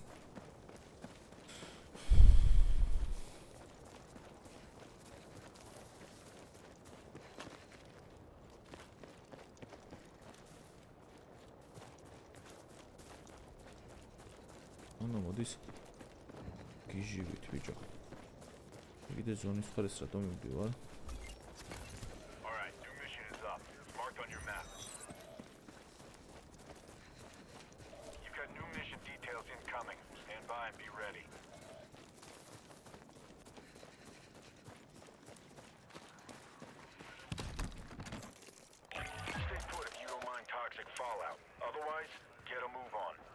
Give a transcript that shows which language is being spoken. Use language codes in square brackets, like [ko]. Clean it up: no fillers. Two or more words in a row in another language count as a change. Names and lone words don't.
[ka] ანა მოდის გიჟივით ბიჭო იგივე ზონის ხარეს რატომ მივდივარ [en] All right. New mission is up. It's marked on your map. You've got new mission details incoming. Stand by and be ready. Stay put if you don't mind toxic fallout. Otherwise, get a move on.